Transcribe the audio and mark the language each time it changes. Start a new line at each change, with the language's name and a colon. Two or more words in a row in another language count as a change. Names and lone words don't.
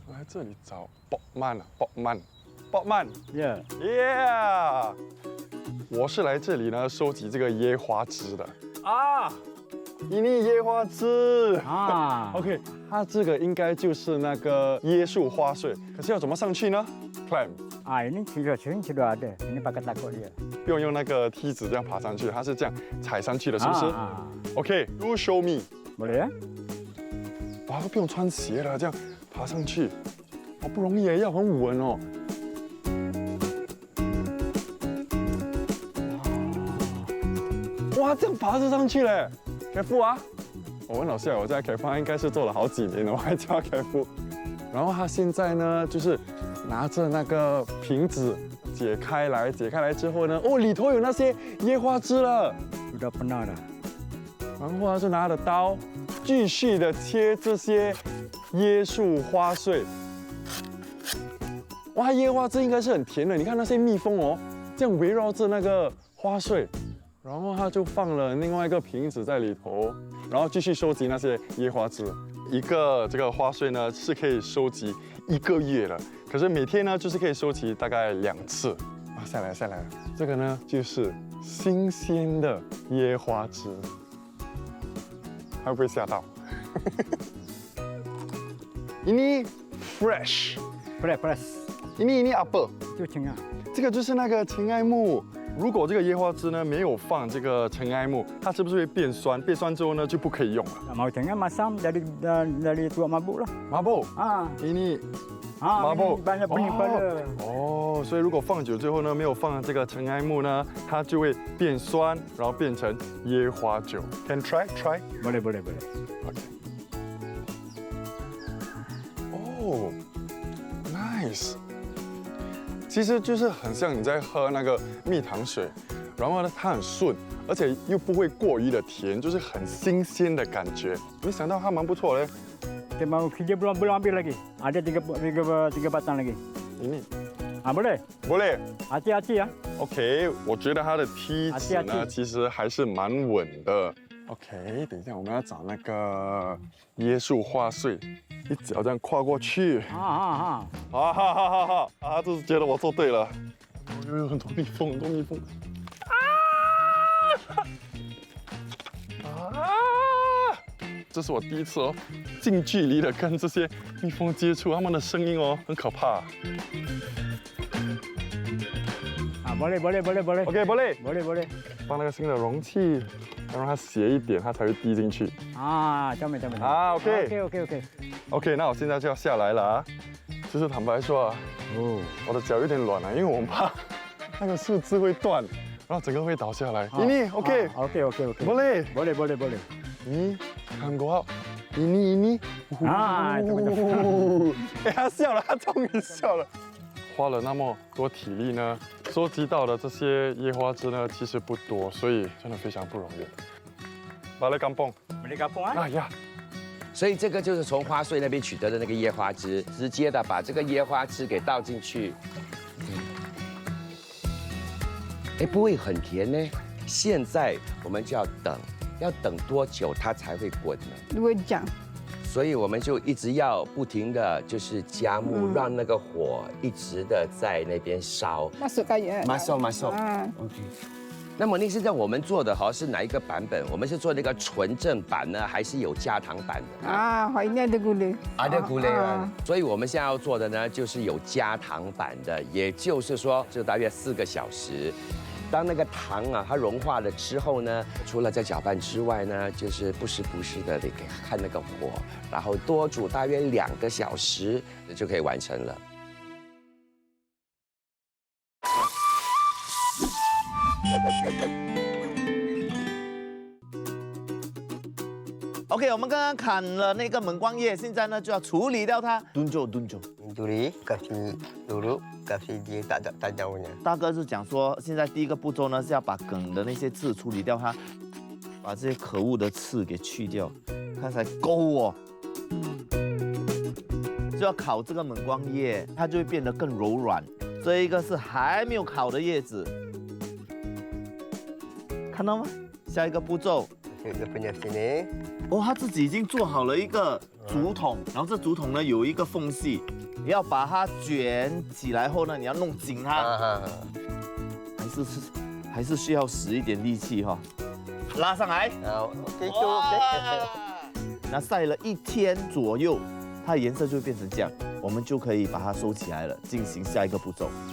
Chinese: 这里找Bokman。
English: Yeah.
Chinese: Yeah， 我是来这里呢收集这个椰花枝的。啊印尼椰花枝。啊 OK， 它这个应该就是那个椰树花穗，可是要怎么上去呢 ？Climb，
Malay: ini sudah ada. Ini pakai takut dia.
Chinese: 不用用那个梯子这样爬上去，它是这样踩上去的，是不是 ？OK，
English: You show me。
Malay: Boleh ya?
Chinese: 哇，都不用穿鞋了，这样爬上去，好不容易耶，要很稳哦。哇，这样爬着上去嘞，凯夫啊！我问老师啊，我在凯夫应该是做了好几年了，我还叫他凯夫。然后他现在呢，就是拿着那个瓶子解开来之后呢，哦，里头有那些椰花枝了。
Malay: Sudah pernah dah.
Chinese: 然后他就拿着刀，继续的切这些椰树花穗。哇，椰花枝应该是很甜的，你看那些蜜蜂哦，这样围绕着那个花穗，然后他就放了另外一个瓶子在里头，然后继续收集那些椰花枝。一个这个花穗呢是可以收集1个月的，可是每天呢就是可以收集大概2次。啊，下来，这个呢就是新鲜的椰花枝。会不会吓到 ？
Malay: Ini fresh，
English: Fresh.
Malay: ini apa？ Itu cengah.
Chinese: 这个就是那个尘埃木。如果这个椰花枝呢没有放这个尘埃木，它是不是会变酸？变酸之后呢就不可以用了。
Malay: Mau cengah masam dari tuak mabuk lah. Mabuk， Ah. ini Mabuk. Banyak benih pada.
Chinese: 哦，所以如果放久之后呢，没有放这个尘埃木呢，它就会变酸，然后变成椰花酒。
English: Can try?
Malay: Boleh.
English: OK。哦，nice。
Chinese: 其实就是很像你在喝那个蜜糖水，然后呢它很顺，而且又不会过于的甜，就是很新鲜的感觉。没想到它蛮不错嘞。
Malay: Kita mau kerja belum ambil lagi. Ada tiga batang lagi. Ini Ah boleh. boleh。 Hati-hati ya.
Chinese: OK， 我觉得它的梯子呢，其实还是蛮稳的。OK， 等一下我们要找那个椰树花穗，一脚这样跨过去。啊。啊！就是觉得我做对了。有很多蜜蜂，这是我第一次哦，近距离的跟这些蜜蜂接触，它们的声音哦很可怕。
Malay: Ah boleh. OK， boleh。 Boleh.
Chinese: 放那个新的容器，要让它斜一点，它才会滴进去。
Malay: Ah, comel. 啊 ，OK。
English: OK.
Chinese: OK， 那我现在就要下来了啊。就是坦白说啊，我的脚有点软啊，因为我怕那个树枝会断，然后整个会倒下来。
Malay: ini OK。
English: OK.
Malay: boleh。 Boleh.
Chinese: ini 看过ini。啊这哎，他笑了，他终于笑了。花了那么多体力呢，收集到的这些椰花枝呢，其实不多，所以真的非常不容易。
Malay: Balik kampung。 Balik kampung ah. 哎呀，
Chinese: 所以这个就是从花穗那边取得的那个椰花枝，直接的把这个椰花枝给倒进去。哎，不会很甜呢。现在我们就要等多久它才会滚呢？
Malay: 2 jam.
Chinese: 所以我们就一直要不停的就是加木，让那个火一直的在那边烧。
Malay: Masuk kayu. Masuk. Ah.
English: OK。
Chinese: 那么那现在我们做的好像是哪一个版本？我们是做那个纯正版呢，还是有加糖版的？
Malay: Ah, ini ada gula. ada gula 啊。
Chinese: 所以我们现在要做的呢，就是有加糖版的，也就是说，就大约4个小时。当那个糖啊它融化了之后呢，除了在搅拌之外呢，就是不时的得给看那个火，然后多煮大约2个小时就可以完成了。 OK， 我们刚刚砍了那个猛光叶，现在呢就要处理掉它。蹲住。
Malay: Duri, kasih duduk, kasih dia tak jauhnya.
Chinese: 大哥是讲说，现在第一个步骤呢是要把梗的那些刺处理掉它，把这些可恶的刺给去掉，它才勾哦。就要烤这个猛光叶，它就会变得更柔软。这一个是还没有烤的叶子，看到吗？下一个步骤，
Malay: Dia punya sini.
Chinese: 哦，他自己已经做好了一个竹筒，然后这竹筒呢有一个缝隙，你要把它卷起来后呢，你要弄紧它，还是需要使一点力气哈，拉上来。 OK 就哇
English: OK。
Chinese: 那晒了1天左右，它的颜色就会变成这样，我们就可以把它收起来了，进行下一个步骤。